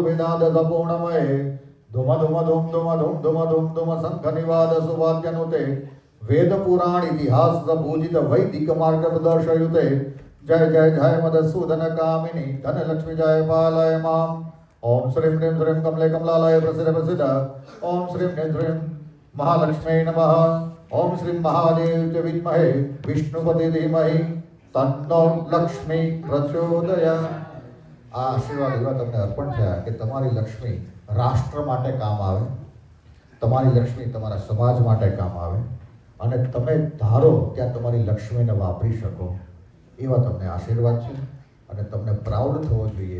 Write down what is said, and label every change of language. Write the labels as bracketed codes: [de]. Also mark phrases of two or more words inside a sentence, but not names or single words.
[sa] विनाद सपूर्णमये धुम धुम धुम धुम धुम धुम धुम धुम शंख निवाद सुवाद्यनुते वेद पुराण इतिहास पूजित वैदिक मार्ग प्रदर्शयुते जय जय जय मधुसूदन कामिनी धन लक्ष्मी जय पालय माम ओम श्रीं ह्रीं श्रीं कमले कमलालय प्रसिद्ध प्रसिद्ध ओम श्रीं ह्रीं श्रीं महालक्ष्मी नमः ओम श्रीं महादेव च विद्महे विष्णुपति धीमहि तन्नो लक्ष्मी प्रचोदयात्. [gu] આ આશીર્વાદ એવા તમને અર્પણ થયા કે તમારી લક્ષ્મી રાષ્ટ્ર માટે કામ આવે, તમારી લક્ષ્મી તમારા સમાજ માટે કામ આવે અને તમે ધારો ત્યાં તમારી લક્ષ્મીને વાપરી શકો એવા તમને આશીર્વાદ છે. અને તમને પ્રાઉડ થવો જોઈએ.